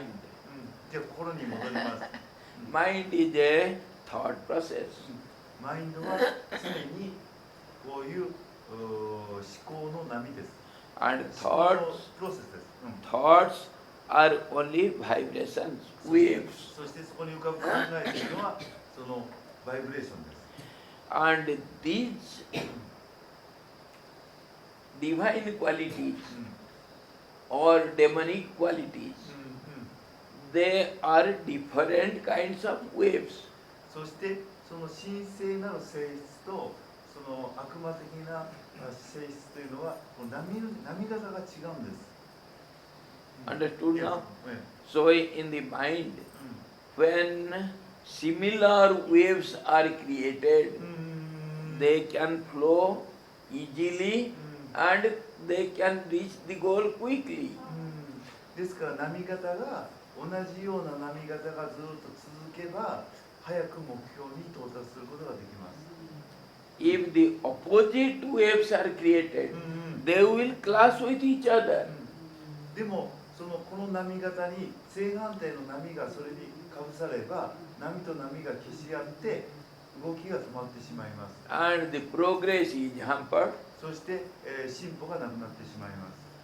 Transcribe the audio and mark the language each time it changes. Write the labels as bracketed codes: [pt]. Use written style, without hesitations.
[ja] うん、じゃあ心に戻ります。 [en] Mind is a thought process. [ja] マインドは常にこういう思考の波です。 [en] And [ja] 思考の [en] thoughts, [ja] プロセスです。 [en] thoughts are only vibrations, waves. [ja] そしてそこに浮かぶ考えというのはそのバイブレーションです。 [en] And these divine qualities うん or demonic qualities, they are different kinds of waves. [ja] そしてその神聖なる性質とその悪魔的な性質というのはこの波型が違うんです。 [en] Understood Yes. now? ええ So in the mind, う when similar waves are created, ん they can flow easily うん and they can reach the goal quickly. [ja] ですから波型が同じような波型がずっと続けば早く目標に到達することができます。 [en] If the opposite waves are created, うん they will clash with each other. [ja] でもこの波型に正反対の波がそれにかぶされば波と波が消し合って動きが止まってしまいます。 [en] And the progress is hampered. [ja] そして、進歩がなくなってしまいます。